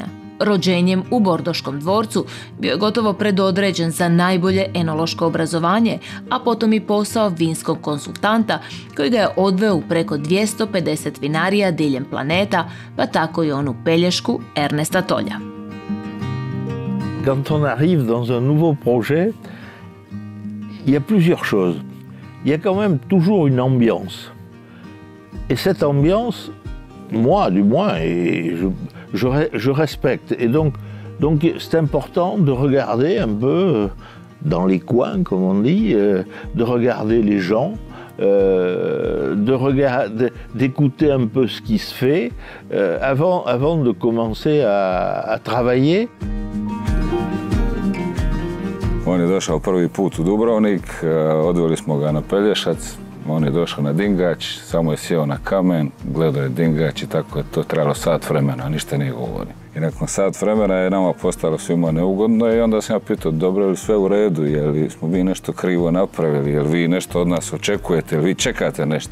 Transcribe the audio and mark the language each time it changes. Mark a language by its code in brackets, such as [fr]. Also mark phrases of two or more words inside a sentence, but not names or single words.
[hr] Rođenjem u Bordoškom dvorcu bio je gotovo predodređen za najbolje enološko obrazovanje, a potom i posao vinskog konsultanta koji ga je odveo u preko 250 vinarija diljem planeta, pa tako i onu pelješku Ernesta Tolja. [fr] Quand on arrive dans un nouveau projet, il y a plusieurs choses. Il y a quand même toujours une ambiance. Et cette ambiance, moi du moins, et je respecte. Et donc c'est important de regarder un peu dans les coins, comme on dit, de regarder les gens, d'écouter un peu ce qui se fait avant de commencer à travailler. [hr] On je došao prvi put u Dubrovnik, odveli smo ga na Pelješac, on je došao na Dingač, samo je sjeo na kamen, gledao je Dingač i tako je to trajalo sat vremena, ništa nije govorio. I nakon sat vremena je nama postalo svima neugodno i onda sam ja pitao, dobro je li sve u redu, je li smo mi nešto krivo napravili, je li vi nešto od nas očekujete, je li vi čekate nešto.